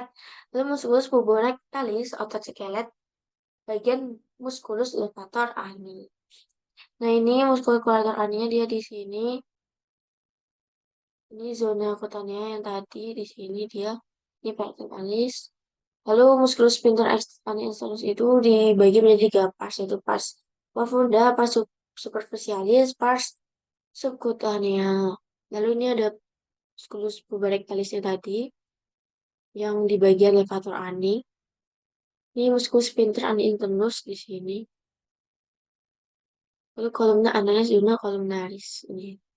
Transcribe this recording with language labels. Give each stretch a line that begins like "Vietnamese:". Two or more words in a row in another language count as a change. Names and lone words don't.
Indonesian: Lalu
Latin: muskulus puborectalis,
Indonesian: otot skelet. Bagian
Latin: muskulus levator ani.
Indonesian: Nah, ini
Latin: muskulus corrugator aninya
Indonesian: dia di sini. Ini zona kutannya yang tadi di sini dia. Ini pektin alis. Lalu
Latin: muskulus sphincter externus
Indonesian: itu dibagi menjadi 3 pars, yaitu
Latin: pars profunda, pars superficialis, pars subcutanea.
Indonesian: Lalu ini ada
Latin: muskulus puborectalisnya
Indonesian: tadi yang di bagian levator ani. Ini
Latin: muskulus sphincter ani internus
Indonesian: di sini. Lalu
Latin: kolumna analis zona kolumnaris
Indonesian: ini.